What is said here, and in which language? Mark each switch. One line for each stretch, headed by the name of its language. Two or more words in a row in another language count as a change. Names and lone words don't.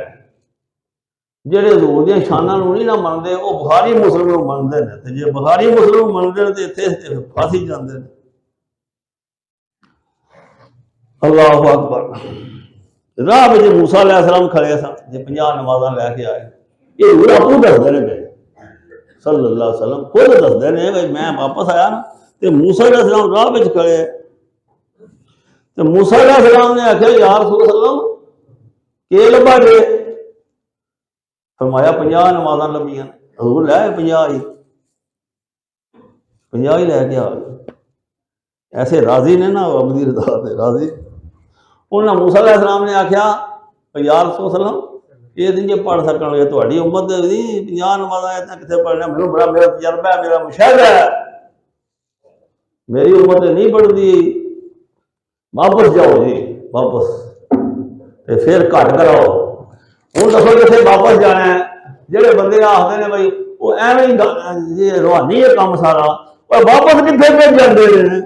Punjabi: جیہڑے حضور دی شاناں نوں نہیں نا مندے او بخاری مسلم نوں مندے نیں، تے جے بخاری مسلم مندے نیں تے ایتھے پھس ہی جاندے نیں.
Arabic: الله أكبر.
Punjabi: راہ وچ موسیٰ
Arabic: عليه السلام
Punjabi: کھڑے سن، جے 50 نمازاں لے کے آئے. یہ حضور آپوں دسدے نیں پے
Arabic: صلى الله عليه وسلم,
Punjabi: خود دسدے نیں بھائی میں واپس آیا نا تے موسیٰ
Arabic: عليه السلام
Punjabi: راہ وچ کھڑے. تو موسیٰ
Arabic: عليه السلام
Punjabi: نے آکھیا
Arabic: يا رسول صلعم
Punjabi: کی لبھا جے? فرمایا 50 نمازاں لبھیاں. حضور لے 50 ہی، 50 ہی لے کے آ گئے. ایسے راضی نیں نا رب دی رضا تے راضی. اونہاں نے موسیٰ
Arabic: عليه السلام
Punjabi: نے آکھیا
Arabic: يا رسول صلعم
Punjabi: یہ نہیں جے پڑھ سکن گے، تہاڈی امت نہیں 50 نمازاں اتنا کتھے پڑھنا? مینوں بڑا میرا تجربہ ہے، میرا مشاہدہ ہے، میری امت نہیں پڑھتی. واپس جاؤ جی، واپس فیر گھٹ کراؤ. ہُن دسو کتنے واپس جانا ہے؟ جیہڑے بندے آکھتے ہیں بھائی او ایویں روحانی ہے کام سارا,
Urdu: اور واپس کتنے پہ جاتے ہیں?